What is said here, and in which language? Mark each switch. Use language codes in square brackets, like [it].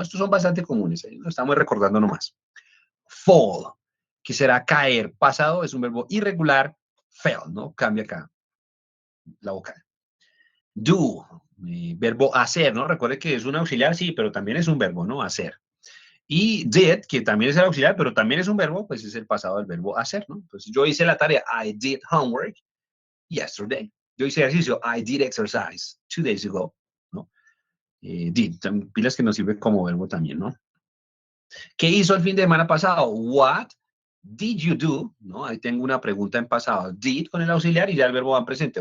[es] Estos son bastante comunes, lo estamos recordando nomás. Fall, que será caer, pasado es un verbo irregular, fell, ¿no? Cambia acá la vocal. Do, verbo hacer, ¿no? Recuerde que es un auxiliar, sí, pero también es un verbo, ¿no? Hacer. Y did, que también es el auxiliar, pero también es un verbo, pues es el pasado del verbo hacer, ¿no? Entonces yo hice la tarea, [en] I did homework yesterday. [es] Yo hice ejercicio, [en] I did exercise 2 days ago, ¿no? [es] Did, pilas que nos sirve como verbo también, ¿no? ¿Qué hizo el fin de semana pasado? [en] What did you do? [es] ¿No? Ahí tengo una pregunta en pasado. Did con el auxiliar y ya el verbo va en presente.